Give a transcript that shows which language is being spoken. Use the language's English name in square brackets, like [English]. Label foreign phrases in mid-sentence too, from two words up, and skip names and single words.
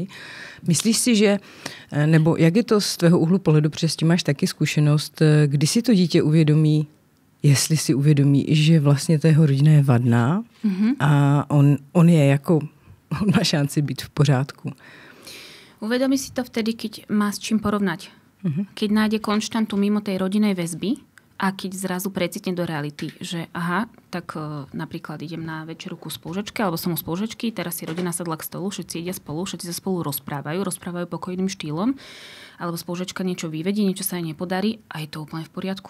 [Czech] Myslíš si, že, nebo jak je to z tvého úhlu pohledu, protože s tím máš taky zkušenost, kdy si to dítě uvědomí, jestli si uvědomí, že vlastně ta jeho rodina je vadná a on je jako, on má šanci být v pořádku? [Slovak] Uvedomí si to vtedy, keď má s čím porovnať. Keď nájde konštantu mimo tej rodinej väzby a keď zrazu precitne do reality, že aha, tak napríklad idem na večeru ku spolužačke alebo som u spolužačky, teraz si rodina sadla k stolu, všetci jedia spolu, všetci sa spolu rozprávajú pokojným štýlom, alebo spolužačka niečo vyvedí, niečo sa jej nepodarí a je to úplne v poriadku.